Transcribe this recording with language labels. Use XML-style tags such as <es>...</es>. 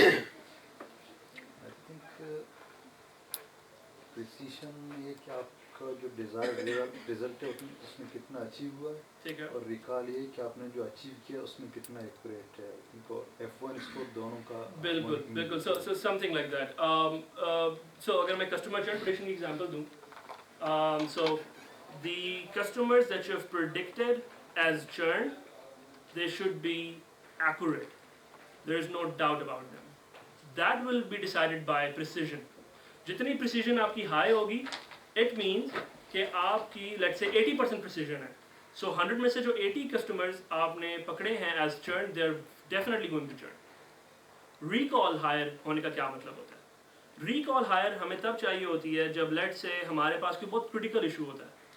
<hi>I think precision ये कि आपका जो desired result है उसमें कितना achieve हुआ है और recall ये कि आपने जो achieve किया उसमें कितना accurate है. इनको F1 score दोनों का बिल्कुल.</hi> <en>So something like that. So</en> <hi>अगर मैं customer churn prediction की example दूँ,</hi> <en>so the customers that you have predicted as churn, they should be accurate. There is no doubt about them. That will be decided by precision.</en> <hi>जितनी precision आपकी high होगी,</hi> <en>it means</en> <hi>कि आपकी</hi> <en>let's say</en> <hi>80% precision है.</hi> <en>So 100</en> <hi>में से जो 80 customers आपने पकड़े हैं</hi> <en>as churn, they're definitely going to churn.</en> <hi>Recall higher होने का क्या मतलब होता है? Recall higher हमें तब चाहिए होती है जब</hi> <en>let's say</en> <hi>हमारे पास कोई बहुत critical issue होता है.</hi>